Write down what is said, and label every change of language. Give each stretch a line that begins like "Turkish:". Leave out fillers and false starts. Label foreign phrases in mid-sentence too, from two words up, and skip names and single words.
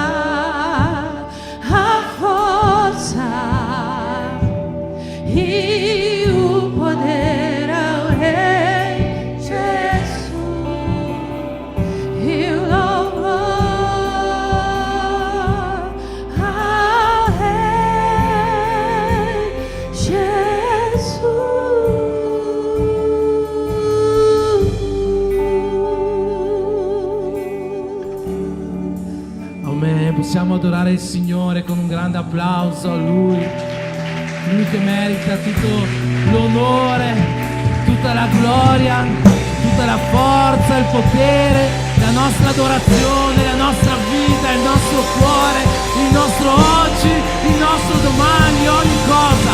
Portuguese: a força e o poder ao Rei Jesus e o louvor ao Rei Jesus. Amen.
Italian: Possiamo adorare il Signore con un grande applauso a Lui. Lui che merita tutto l'onore, tutta la gloria, tutta la forza, il potere, la nostra adorazione, la nostra vita, il nostro cuore, il nostro oggi, il nostro domani, ogni cosa.